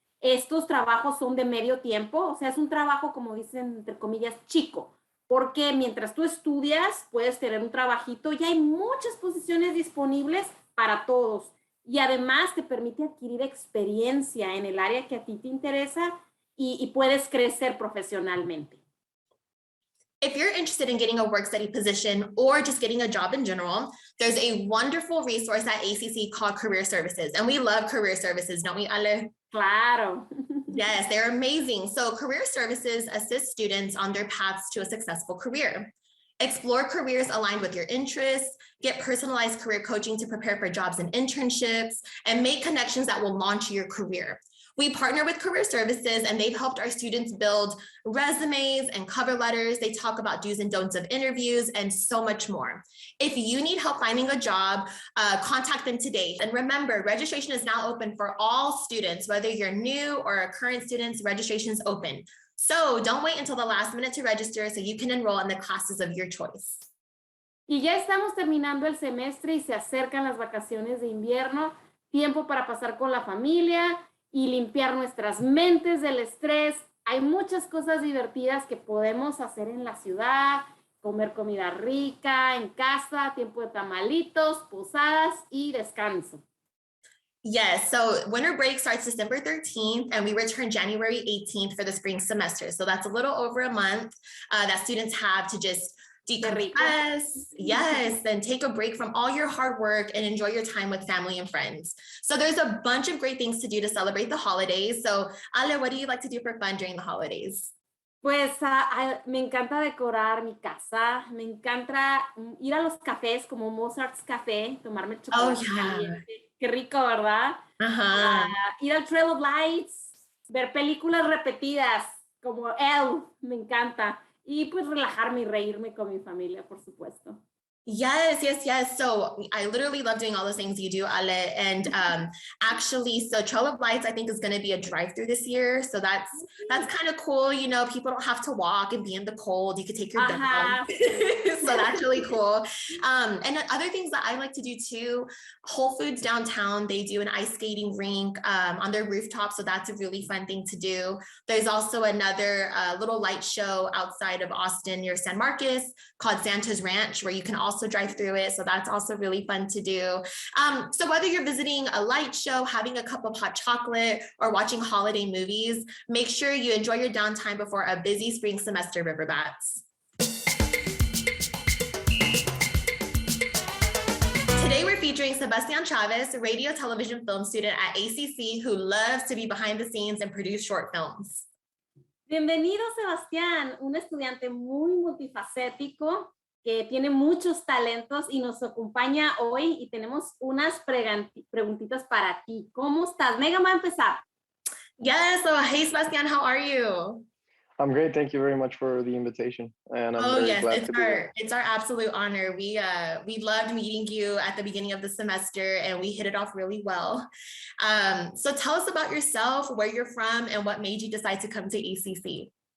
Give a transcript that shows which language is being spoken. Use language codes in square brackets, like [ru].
[es] Estos trabajos son de medio tiempo, o sea, es un trabajo, como dicen, entre comillas, chico, porque mientras tú estudias puedes tener un trabajito y hay muchas posiciones disponibles para todos. Y además te permite adquirir experiencia en el área que a ti te interesa y puedes crecer profesionalmente. [en] If you're interested in getting a work study position or just getting a job in general, there's a wonderful resource at ACC called Career Services. And we love Career Services, don't we, Ale? [es] Claro. [en] Yes, they're amazing. So Career Services assist students on their paths to a successful career. Explore careers aligned with your interests, get personalized career coaching to prepare for jobs and internships, and make connections that will launch your career. We partner with Career Services and they've helped our students build resumes and cover letters. They talk about do's and don'ts of interviews and so much more. If you need help finding a job, contact them today. And remember, registration is now open for all students, whether you're new or a current student, registration is open. So don't wait until the last minute to register so you can enroll in the classes of your choice. [es] Y ya estamos terminando el semestre y se acercan las vacaciones de invierno, tiempo para pasar con la familia y limpiar nuestras mentes del estrés. Hay muchas cosas divertidas que podemos hacer en la ciudad, comer comida rica en casa, tiempo de tamalitos, posadas y descanso. [en] Yes, so winter break starts December 13th and we return January 18th for the spring semester. So that's a little over a month that students have to just decompress, yes, then take a break from all your hard work and enjoy your time with family and friends. So there's a bunch of great things to do to celebrate the holidays. So Ale, what do you like to do for fun during the holidays? [es] Pues me encanta decorar mi casa, me encanta ir a los cafés como Mozart's Café, tomarme Oh, chocolate [en] yeah. [es] caliente. Qué rico, ¿verdad? Uh-huh. Ir al Trail of Lights, ver películas repetidas como Elle, me encanta. Y pues relajarme y reírme con mi familia, por supuesto. [en] Yes, yes, yes. So I literally love doing all those things you do, Ale. And actually, so Trail of Lights, I think, is going to be a drive-through this year. So that's kind of cool. You know, people don't have to walk and be in the cold. You could take your dog. So that's really cool. And other things that I like to do too, Whole Foods downtown, they do an ice skating rink on their rooftop. So that's a really fun thing to do. There's also another little light show outside of Austin near San Marcos called Santa's Ranch, where you can also drive through it. So that's also really fun to do. So whether you're visiting a light show, having a cup of hot chocolate, or watching holiday movies, make sure you enjoy your downtime before a busy spring semester, Riverbats. Today we're featuring Sebastian Chavez, radio, television, film student at ACC who loves to be behind the scenes and produce short films. [es] Bienvenido, Sebastián, un estudiante muy multifacético que tiene muchos talentos y nos acompaña hoy y tenemos unas preguntitas para ti. ¿Cómo estás? Megan va a empezar. [en] Yes, so hey Sebastian, how are you? I'm great. Thank you very much for the invitation. And I'm very glad to be here. It's our absolute honor. We loved meeting you at the beginning of the semester and we hit it off really well. So tell us about yourself, where you're from, and what made you decide to come to ACC.